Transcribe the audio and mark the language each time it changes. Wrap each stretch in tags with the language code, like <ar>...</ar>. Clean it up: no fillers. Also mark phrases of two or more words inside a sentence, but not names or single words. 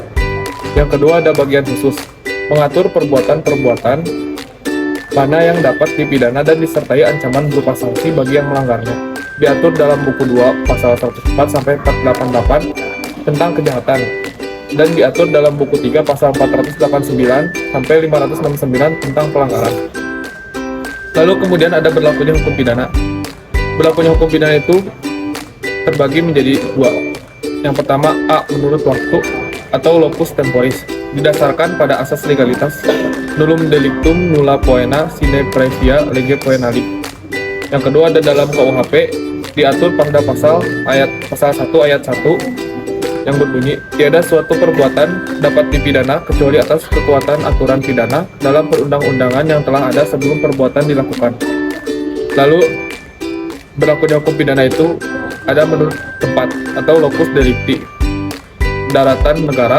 <id>Yang kedua ada bagian khusus, mengatur perbuatan-perbuatan mana yang dapat dipidana dan disertai ancaman berupa sanksi bagi yang melanggarnya, diatur dalam buku 2 pasal 104 sampai 488 tentang kejahatan, dan diatur dalam buku 3 pasal 489 sampai 569 tentang pelanggaran. Lalu kemudian ada berlakunya hukum pidana. Berlakunya hukum pidana itu terbagi menjadi dua. Yang pertama A. Menurut waktu atau</id> <la>locus temporis,</la> <id>didasarkan pada asas legalitas</id> <la>nullum delictum nulla poena sine previa lege poenali.</la> <id>Yang kedua ada dalam KUHP, diatur pada pasal 1 ayat 1 yang berbunyi, tiada suatu perbuatan dapat dipidana kecuali atas kekuatan aturan pidana dalam perundang-undangan yang telah ada sebelum perbuatan dilakukan. Lalu berlakunya hukum pidana itu ada menurut tempat atau</id> <la>locus delicti,</la> <id>daratan negara.</id>